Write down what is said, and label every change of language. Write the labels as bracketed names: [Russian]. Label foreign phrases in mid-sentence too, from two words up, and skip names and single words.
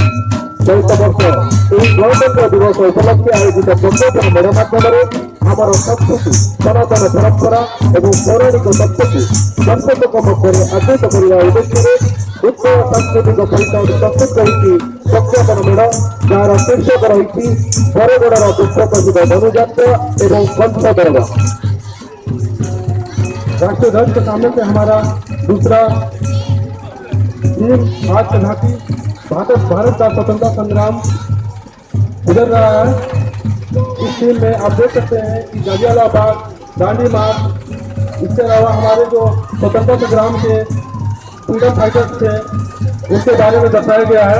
[Odia] ଚଳିତ ବର୍ଷ ଏହି ଗଣତନ୍ତ୍ର ଦିବସ ଉପଲକ୍ଷେ ଆୟୋଜିତ ପ୍ରଜ୍ଞାପନ ମେଳ ମାଧ୍ୟମରେ ଆମର ସଂସ୍କୃତି, ସନାତନ ପରମ୍ପରା ଏବଂ ପୌରାଣିକ ତତ୍ତ୍ୱକୁ ଦର୍ଶକଙ୍କ ମଧ୍ୟରେ ଆଦୃତ କରିବା ଉଦ୍ଦେଶ୍ୟରେ ଉତ୍କଳ ସାଂସ୍କୃତିକ ପରିଷଦ ପ୍ରସ୍ତୁତ କରିଛି ପ୍ରଜ୍ଞାପନ ମେଳ, ଯାହାର ଶୀର୍ଷକ ରହିଛି ବରଗଡ଼ର ବିଶ୍ୱ ପ୍ରସିଦ୍ଧ ଧନୁଯାତ୍ରା ଏବଂ କଂସ ଦରବାର। [Hindi] राष्ट्रीय ध्वज के सामने से हमारा दूसरा टीम आज का झांकी भारत का स्वतंत्रता संग्राम गुजर रहा है। इस टीम में आप देख सकते हैं कि जलियांवाला बाग, दांडी मार्च, इसके अलावा हमारे जो स्वतंत्रता संग्राम के [English] freedom fighters [Hindi] थे उनके बारे में दर्शाया गया है।